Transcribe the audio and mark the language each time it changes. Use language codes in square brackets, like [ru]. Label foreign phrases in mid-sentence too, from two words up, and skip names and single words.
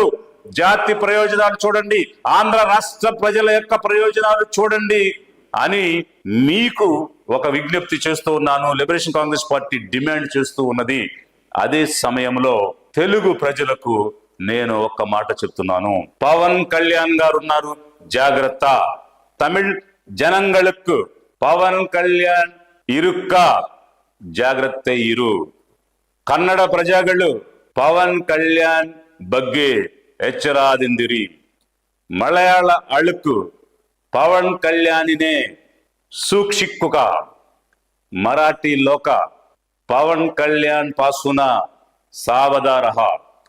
[te] జాతి ప్రయోజనాలు చూడండి, ఆంధ్ర రాష్ట్ర ప్రజల యొక్క ప్రయోజనాలు చూడండి అని మీకు ఒక విజ్ఞప్తి చేస్తూ ఉన్నాను. లిబరేషన్ కాంగ్రెస్ పార్టీ డిమాండ్ చేస్తూ ఉన్నది. అదే సమయంలో తెలుగు ప్రజలకు నేను ఒక్క మాట చెప్తున్నాను. పవన్ కళ్యాణ్ గారు ఉన్నారు, జాగ్రత్త. [ta] தமிழ் ஜனங்களுக்கு பவன் கல்யாண் இருக்க, [kn] ಜಾಗ್ರತ ಇರು. ಕನ್ನಡ ಪ್ರಜೆಗಳು ಪವನ್ ಕಲ್ಯಾಣ್ ಬಗ್ಗೆ ಎಚ್ಚರಾದಿಂದಿರಿ. [ml] മലയാള ആളുകൾ പവൻ കല്യാണിനെ സൂക്ഷിക്കുക. [mr] मराठी लोक पवन कल्याण पासून सावधा रहा.